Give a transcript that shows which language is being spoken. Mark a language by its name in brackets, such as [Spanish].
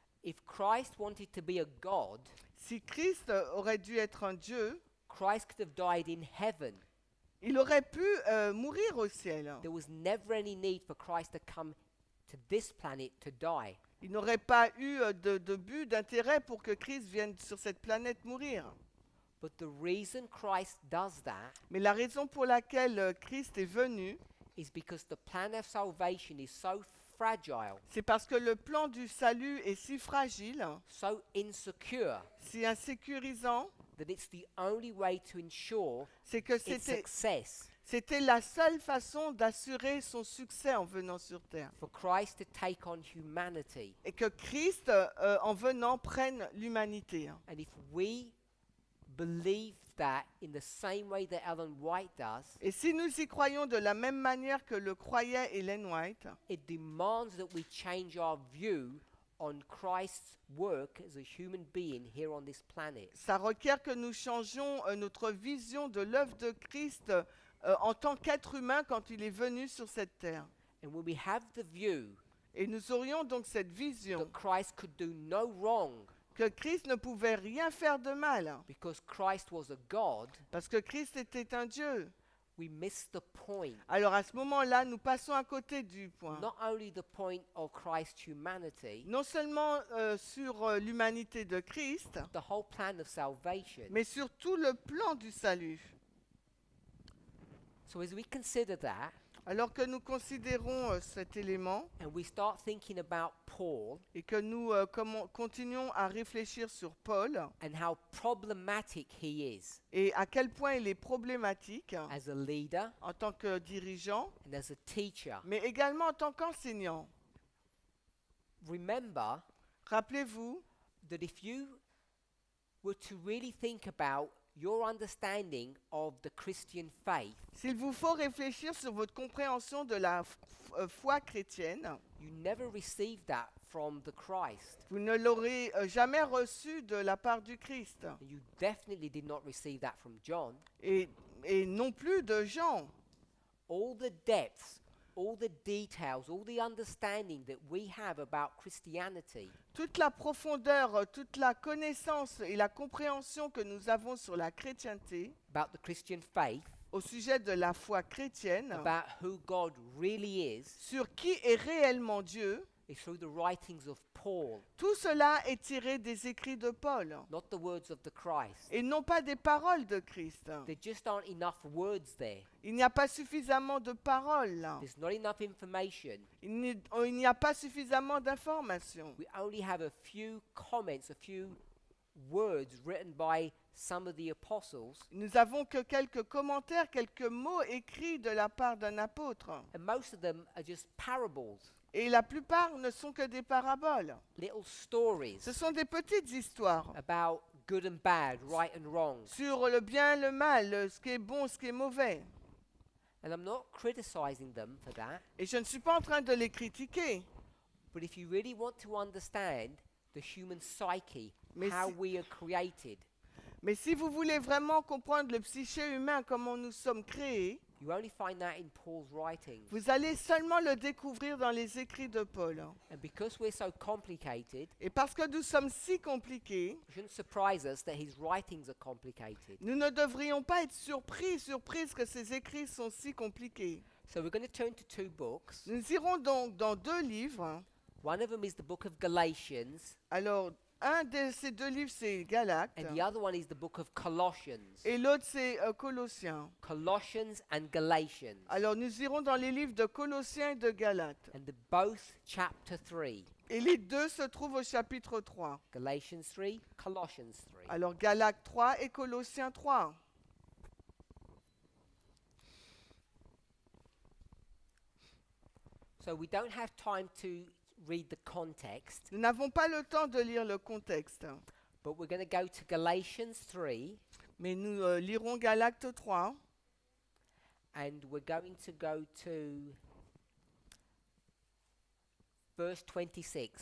[English] If Christ wanted to be a God, [French] Si Christ aurait dû être un Dieu, [English] Christ could have died in heaven. [French] il aurait pu mourir au ciel. [English] There was never any need for Christ to come to this planet to die. [French] Il n'aurait pas eu de but, d'intérêt pour que Christ vienne sur cette planète mourir. [English] But the reason Christ does that [French] Mais la raison pour laquelle Christ est venu, [English] is because the plan of salvation is so fragile, [French] c'est parce que le plan du salut est si fragile, [English] so insecure, [French] si insécurisant, [English] that it's the only way to ensure [French] c'est que [English] its success [French] c'était la seule façon d'assurer son succès en venant sur terre. [English] for Christ to take on humanity. [French] Et que Christ, en venant, prenne l'humanité. [English] And if we believe that in the same way that Ellen White does, [French] Et si nous y croyons de la même manière que le croyait Ellen White, [English] it demands that we change our view on Christ's work as a human being here on this planet. [French] ça requiert que nous changions notre vision de l'œuvre de Christ en tant qu'être humain quand il est venu sur cette terre. [English] And when we have the view [French] Et nous aurions donc cette vision [English] Christ could do no wrong [French] que Christ ne pouvait rien faire de mal, [English] because Christ was a God, [French] parce que Christ était un Dieu. [English] we miss the point. [French] Alors à ce moment-là, nous passons à côté du point. [English] Not only the point of Christ's humanity, [French] Non seulement sur l'humanité de Christ, [English] the whole plan of salvation. [French] mais sur tout le plan du salut. [English] So as we consider that, [French] Alors que nous considérons cet élément [English] and we start thinking about Paul [French] et que nous continuons à réfléchir sur Paul [English] and how problematic he is [French] et à quel point il est problématique [English] as a leader [French] en tant que dirigeant, [English] and as a teacher, [French] mais également en tant qu'enseignant. [English] remember [French] Rappelez-vous [English] that if you were to really think about your understanding of the Christian faith, [French] s'il vous faut réfléchir sur votre compréhension de la foi chrétienne, [English] you never received that from the Christ. [French] vous ne l'aurez jamais reçu de la part du Christ [English] And you definitely did not receive that from John. [French] et non plus de Jean. [English] All the depths, all the details, all the understanding that we have about Christianity [French] Toute la profondeur, toute la connaissance et la compréhension que nous avons sur la chrétienté, [English] about the Christian faith [French] au sujet de la foi chrétienne, [English] about who God really is, [French] sur qui est réellement Dieu, [English] is through the writings of Paul, [French] tout cela est tiré des écrits de Paul [English] not the words of the Christ. [French] et non pas des paroles de Christ. [English] There just aren't enough words there. [French] Il n'y a pas suffisamment de paroles là. [English] There's not enough information. [French] Il n'y a pas suffisamment d'informations. [English] We only have a few comments, a few words written by some of the apostles, [French] Nous n'avons que quelques commentaires, quelques mots écrits de la part d'un apôtre. [English] and most of them are just parables, [French] Et la plupart ne sont que des paraboles. [English] little stories [French] Ce sont des petites histoires [English] about good and bad, right and wrong. [French] sur le bien, le mal, ce qui est bon, ce qui est mauvais. [English] And I'm not criticizing them for that, [French] Et je ne suis pas en train de les critiquer. [English] but if you really want to understand the human psyche, [French] Mais [English] how [French] si- [English] we are created, [French] Mais si vous voulez vraiment comprendre le psyché humain, comment nous sommes créés, [English] you only find that in Paul's writings. [French] vous allez seulement le découvrir dans les écrits de Paul. [English] And because we're so complicated, [French] Et parce que nous sommes si compliqués, [English] it shouldn't surprise us that his writings are complicated. [French] nous ne devrions pas être surprises que ces écrits sont si compliqués. [English] So we're going to turn to two books. [French] Nous irons donc dans 2 livres. [English] One of them is the book of Galatians, [French] Alors, un de ces 2 livres, c'est Galates, [English] and the other one is the book of Colossians. [French] et l'autre, c'est Colossiens. [English] Colossians and Galatians. [French] Alors, nous irons dans les livres de Colossiens et de Galates. [English] And they're both chapter 3. [French] Et les deux se trouvent au chapitre 3. [English] Galatians 3, Colossians 3. [French] Alors, Galates 3 et Colossiens 3. [English] So we don't have time to read the context, [French] Nous n'avons pas le temps de lire le contexte, [English] but we're going to go to Galatians 3, [French] mais nous lirons Galates 3 [English] and we're going to go to verse 26.